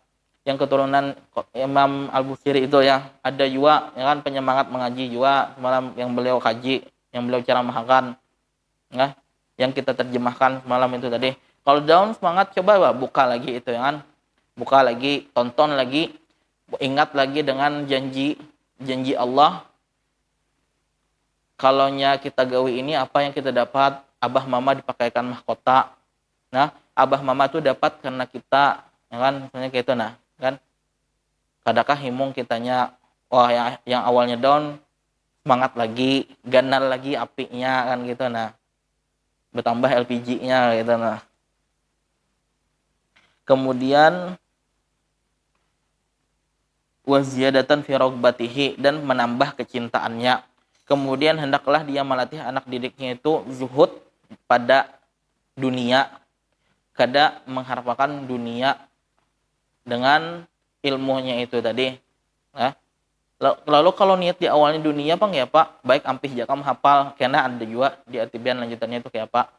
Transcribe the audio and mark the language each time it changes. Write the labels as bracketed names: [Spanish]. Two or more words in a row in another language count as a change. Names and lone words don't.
[Indonesian] Yang keturunan Imam Al-Busiri itu ya, ada juga ya kan, penyemangat mengaji juga semalam yang beliau kaji, yang beliau ceramahkan ya, yang kita terjemahkan semalam itu tadi. Kalau down semangat, coba buka lagi itu ya kan, buka lagi, tonton lagi, ingat lagi dengan janji Allah, [Banjar] kalaunya kita gawi ini apa yang kita dapat, abah mama dipakaikan mahkota. [Indonesian] Nah, abah mama itu dapat karena kita ya kan, misalnya kayak itu. [Banjar] Nah kan, kadakah himung kitanya, wah yang awalnya down semangat lagi, ganal lagi apinya kan gitu. [Indonesian] Nah, bertambah LPG-nya gitu. Nah, kemudian [Arabic] وزيادة في رغبته, [Indonesian] dan menambah kecintaannya. Kemudian hendaklah dia melatih anak didiknya itu zuhud pada dunia, kada mengharapkan dunia dengan ilmunya itu tadi. [Banjar] Nah, lalu kalau niat di awalnya dunia apa ya Pak, baik ampih jakam hafal, karena ada juga di At-Tibyan lanjutannya itu kayak apa.